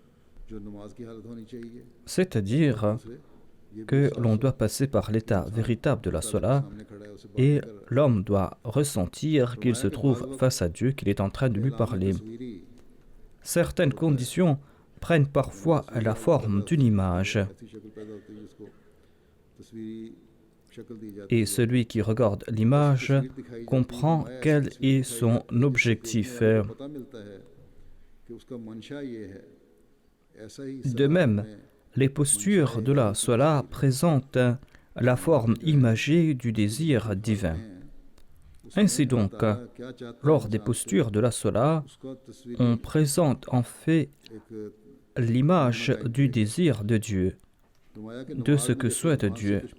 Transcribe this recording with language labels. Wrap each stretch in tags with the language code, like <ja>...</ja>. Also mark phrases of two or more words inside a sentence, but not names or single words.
<fr>C'est-à-dire que l'on doit passer par l'état véritable de la salat et l'homme doit ressentir qu'il se trouve face à Dieu, qu'il est en train de lui parler. Certaines conditions prennent parfois la forme d'une image.</fr> <ur>ایسی شکل پیدا ہوتی ہے جس کو تصویری شکل دی جاتی</ur> <fr>Et celui qui regarde l'image comprend quel est son objectif.</fr> <ur>ہے پتا ملتا ہے کہ اس کا منشا یہ ہے ایسا ہی</ur> <fr>De même, les postures de la Salah présentent la forme imagée du désir divin. Ainsi donc, lors des postures de la Salah, on présente en fait l'image du désir de Dieu, de ce que souhaite Dieu.</fr>